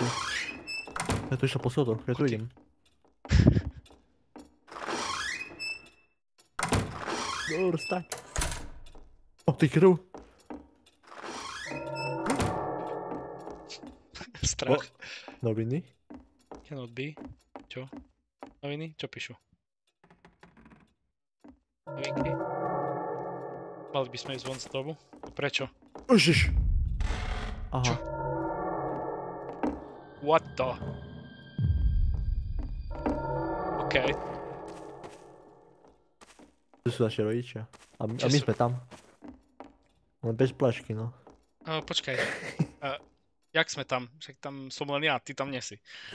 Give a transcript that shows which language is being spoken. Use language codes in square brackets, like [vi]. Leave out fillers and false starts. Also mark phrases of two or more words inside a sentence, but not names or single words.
[sk] Ja tu išiel po schodoch, ja tu idem. Dobre, staň. O, ty krv. Strach. Noviny. [en] Cannot be. [sk] Čo? Noviny? Čo píšu? Novinky? Mali by sme ísť von z domu? Prečo? Ježiš. Aha. Čo? [en] What the? [sk] OK. Tu sú naši rodičia. A my Čo sú? sme tam. Len bez plašky, no. Počkaj. Jak sme tam? Však tam som len ja, ty tam nie si.